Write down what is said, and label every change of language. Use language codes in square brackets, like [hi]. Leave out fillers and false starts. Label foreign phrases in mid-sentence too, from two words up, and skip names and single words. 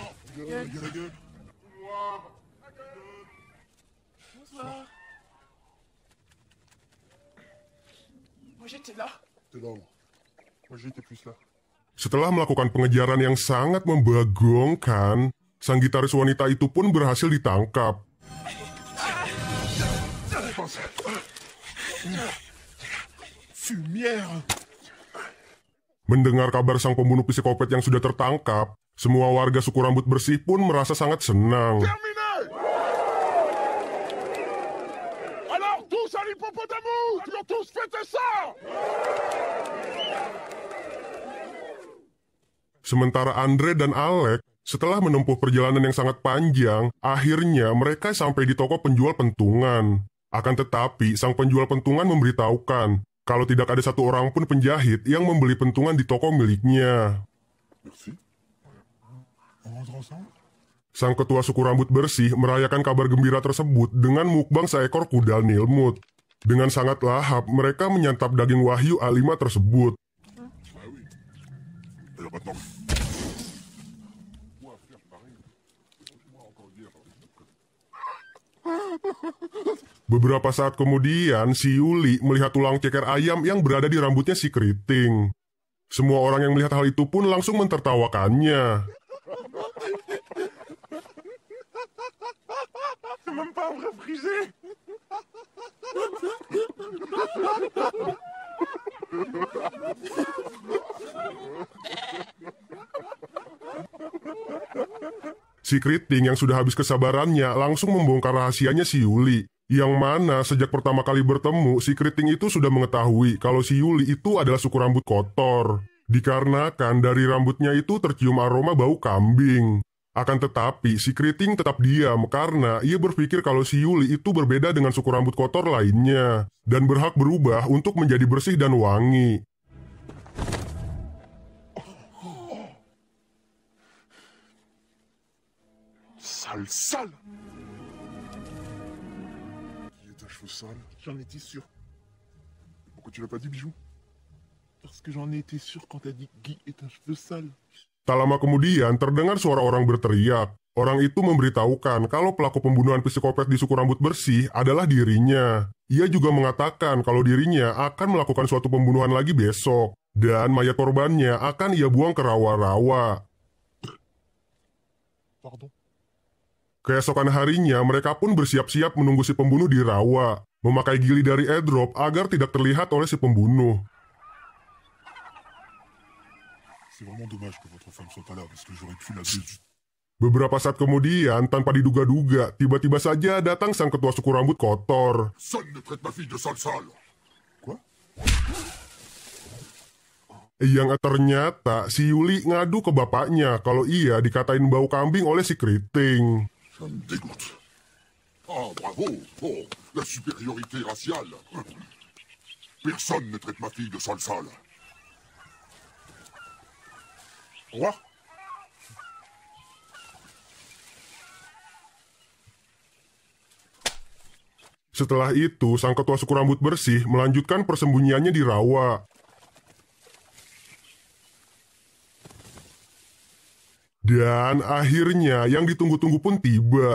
[fr] Gueule, la gueule. Noir. Bonsoir. Moi j'étais là. T'es là, moi j'étais plus là. [id] Setelah melakukan pengejaran yang sangat membagongkan, sang gitaris wanita itu pun berhasil ditangkap. [fr] Fumière. [id] Mendengar kabar sang pembunuh psikopat yang sudah tertangkap, semua warga suku rambut bersih pun merasa sangat senang. [fr] Terminé. Alors tous à l'hippopotamus. Ils ont tous fêté ça. [id] Sementara Andre dan Alec, setelah menempuh perjalanan yang sangat panjang, akhirnya mereka sampai di toko penjual pentungan. Akan tetapi, sang penjual pentungan memberitahukan kalau tidak ada satu orang pun penjahit yang membeli pentungan di toko miliknya. [fr] Merci. On rentre ensemble. [id] Sang ketua suku rambut bersih merayakan kabar gembira tersebut dengan mukbang seekor kuda Nilmut. Dengan sangat lahap, mereka menyantap daging wahyu A5 tersebut. [fr] Ah oui. Alors maintenant. [id] Beberapa saat kemudian, si Yuli melihat tulang ceker ayam yang berada di rambutnya si Keriting. Semua orang yang melihat hal itu pun langsung mentertawakannya. [fr] C'est même pas un vrai frisé. [id] Si Keriting yang sudah habis kesabarannya langsung membongkar rahasianya si Yuli. Yang mana sejak pertama kali bertemu, si Keriting itu sudah mengetahui kalau si Yuli itu adalah suku rambut kotor. Dikarenakan dari rambutnya itu tercium aroma bau kambing. Akan tetapi, si Keriting tetap diam karena ia berpikir kalau si Yuli itu berbeda dengan suku rambut kotor lainnya. Dan berhak berubah untuk menjadi bersih dan wangi. [fr] Sale, sale. Qui est un cheveu sale? J'en étais sûr. Pourquoi tu l'as pas dit, bijou? Parce que j'en étais sûr quand t'as dit Guy est un cheveu sale. [id] Tak lama kemudian terdengar suara orang berteriak. Orang itu memberitahukan kalau pelaku pembunuhan psikopat di suku rambut bersih adalah dirinya. Ia juga mengatakan kalau dirinya akan melakukan suatu pembunuhan lagi besok. Dan mayat korbannya akan ia buang ke rawa-rawa. [fr] Pardon. [id] Keesokan harinya, mereka pun bersiap-siap menunggu si pembunuh di rawa, memakai gili dari airdrop agar tidak terlihat oleh si pembunuh. [fr] C'est vraiment dommage que votre femme soit pas là, parce que j'aurais pu la tuer. [id] Beberapa saat kemudian, tanpa diduga-duga, tiba-tiba saja datang sang ketua suku rambut kotor. [fr] Personne ne traite ma fille de sale. Quoi? [id] Yang ternyata si Yuli ngadu ke bapaknya kalau ia dikatain bau kambing oleh si Keriting. [fr] Ça me dégoûte. Ah, bravo. Oh, la supériorité raciale. Personne ne traite ma fille de sale. Au revoir. [id] Setelah itu, sang ketua suku rambut bersih melanjutkan persembunyiannya di rawa. Dan akhirnya yang ditunggu-tunggu pun tiba.